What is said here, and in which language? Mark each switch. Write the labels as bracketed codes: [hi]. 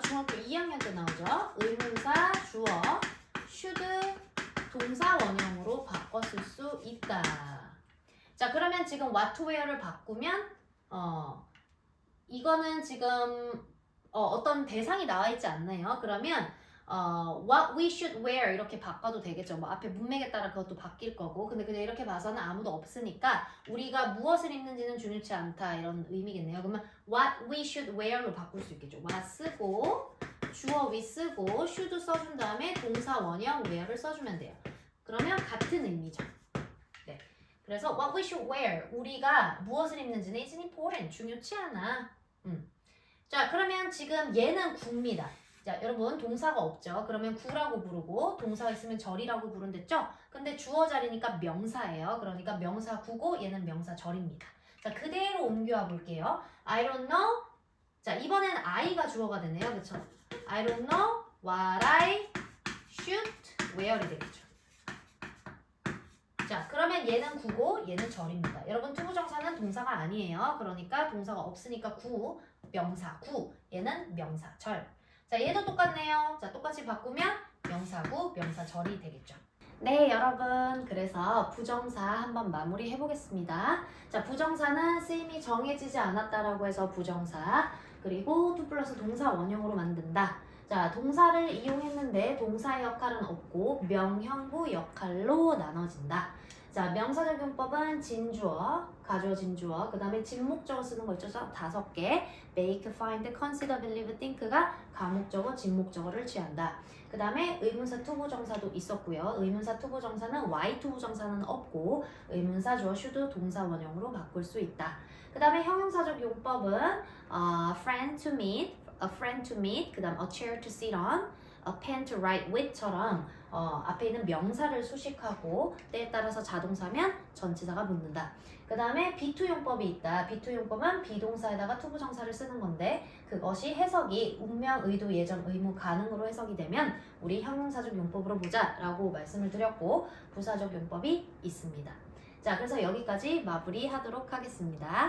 [ko] 중학교 2학년 때 나오죠. 의문사 주어 should 동사 원형으로 바꿨을 수 있다. 자, 그러면 지금 what to wear를 바꾸면 이거는 지금 어떤 대상이 나와 있지 않나요? 그러면 [en] what we should wear [ko] 이렇게 바꿔도 되겠죠. 뭐 앞에 문맥에 따라 그것도 바뀔 거고. 근데 그냥 이렇게 봐서는 아무도 없으니까 우리가 무엇을 입는지는 중요치 않다 이런 의미겠네요. 그러면 [en] what we should wear [ko] 로 바꿀 수 있겠죠. what 쓰고 주어 we 쓰고 should 써준 다음에 동사 원형 wear를 써주면 돼요. 그러면 같은 의미죠. 네. 그래서 [en] what we should wear [ko] 우리가 무엇을 입는지는 [en] is important [ko] 중요치 않아. 자 그러면 지금 얘는 구입니다. 자 여러분 동사가 없죠. 그러면 구라고 부르고 동사가 있으면 절이라고 부른댔죠. 근데 주어 자리니까 명사예요. 그러니까 명사 구고 얘는 명사 절입니다. 자 그대로 옮겨와 볼게요. [en] I don't know. [ko] 자 이번엔 I가 주어가 되네요. 그렇죠? [en] I don't know what I should wear이 [ko] 되겠죠. 자 그러면 얘는 구고 얘는 절입니다. 여러분 투부정사는 동사가 아니에요. 그러니까 동사가 없으니까 구, 명사 구, 얘는 명사 절. 자 얘도 똑같네요. 자 똑같이 바꾸면 명사구, 명사절이 되겠죠. 네 여러분 그래서 부정사 한번 마무리 해보겠습니다. 자 부정사는 쓰임이 정해지지 않았다라고 해서 부정사 그리고 to 플러스 동사 원형으로 만든다. 자 동사를 이용했는데 동사의 역할은 없고 명형부 역할로 나눠진다. 자 명사적 용법은 진주어, 가주어, 진주어, 그 다음에 진목적어 쓰는 거 있죠? 5개 make, find, consider, believe, think가 가목적어, 진목적어를 취한다. 그 다음에 의문사 투부정사도 있었고요. 의문사 투부정사는 y 투부정사는 없고 의문사 주어 should 동사 원형으로 바꿀 수 있다. 그 다음에 형용사적 용법은 [en] friend to meet, a friend to meet, [ko] 그 다음 [en] a chair to sit on, a pen to write with [ko] 처럼 앞에 있는 명사를 수식하고 때에 따라서 자동사면 전치사가 붙는다. 그 다음에 be-to 용법이 있다. be-to 용법은 비동사에다가 투부정사를 쓰는 건데 그것이 해석이 운명, 의도, 예정, 의무, 가능으로 해석이 되면 우리 형용사적 용법으로 보자 라고 말씀을 드렸고 부사적 용법이 있습니다. 자 그래서 여기까지 마무리하도록 하겠습니다.